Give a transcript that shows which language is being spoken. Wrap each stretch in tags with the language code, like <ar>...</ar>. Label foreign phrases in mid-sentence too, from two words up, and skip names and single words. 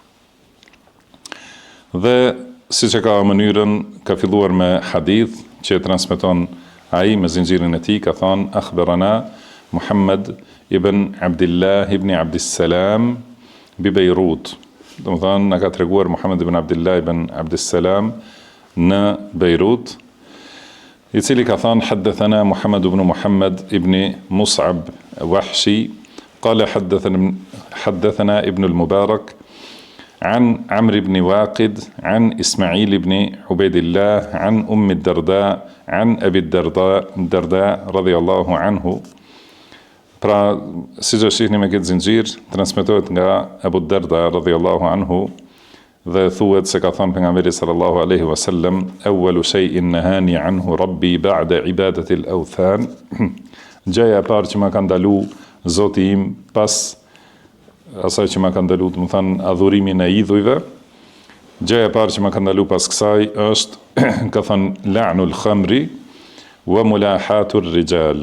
<sq>Dhe siç e ka mënyrën, ka filluar me hadith që e transmeton ai me zinxhirin e tij, ka thënë</sq> <ar>أخبرنا محمد بن عبد الله بن عبد السلام ببيروت.</ar> <sq>Domethënë na ka treguar Muhammad ibn Abdullah ibn Abdissalam në Beirut, I cili ka thënë</sq> <ar>حدثنا محمد بن محمد بن مصعب الوحشي قال حدثنا ابن المبارك عن عمرو بن واقد عن إسماعيل بن عبيد الله عن أم الدرداء عن أبي الدرداء رضي الله عنه.</ar> <sq>Pra, si që shihni me këtë zinxhir, transmetohet nga Abu Darda</sq> <ar>رضي الله عنه</ar> <sq>dhe thuhet se ka thënë pejgamberi</sq> <ar>صلى الله عليه وسلم, أول شيء نهاني عنه ربي بعد عبادة الأوثان.</ar> <sq>Gjëja e parë që më ka ndalu Zoti im pas asaj që më ka ndalu, do të thënë adhurimin e idhujve. Gjëja e parë që më ka ndalu pas kësaj është ka thënë</sq> <ar>لعن الخمر وملاحاة الرجال.</ar>